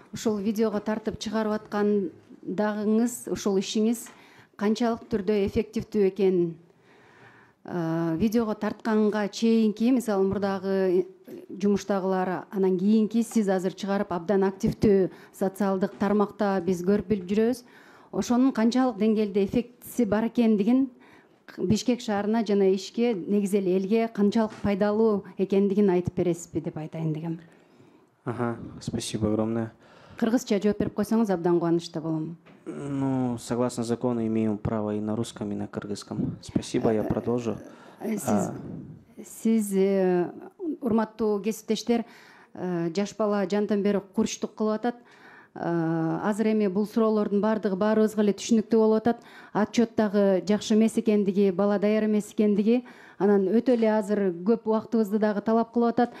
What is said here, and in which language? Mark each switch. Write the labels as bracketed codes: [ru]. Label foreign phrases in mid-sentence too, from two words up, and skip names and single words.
[ky] ушул видеого тартып чыгарып аткандагыңыз, ушул ишиңиз канчалык түрдө эффективдүү экенин, видеого тартканга чейинки, мисалы мурдагы жумуштагылар, анан кийинки сиз азыр чыгарып абдан активдүү социалдык тармакта биз көрүп билип жүрөбүз. Ошонун канчалык деңгээлде эффектиси бар экендигин, Бишкек шаарына жана ишке, негизи эле элге канчалык пайдалуу экендигин айтып бересизби деп айтайын дегем. Ага, [ru] спасибо огромное. [ky] Кыргызча жооп берип койсоңуз абдан кубанычта болом. [ru] Ну, согласно закону, имею право и на русском, и на кыргызском. Спасибо, я продолжу. [ky] Сиз, урматтуу кесиптештер, жаш бала жантан бери курчтук кылып атат. Азыр эми бул суроолордун баарыбызга эле түшүнүктүү болуп атат. Отчет дагы жакшы эмес экендиги, бала даяр эмес экендиги, анан өтө эле азыр көп убактыбызды дагы талап кылып атат.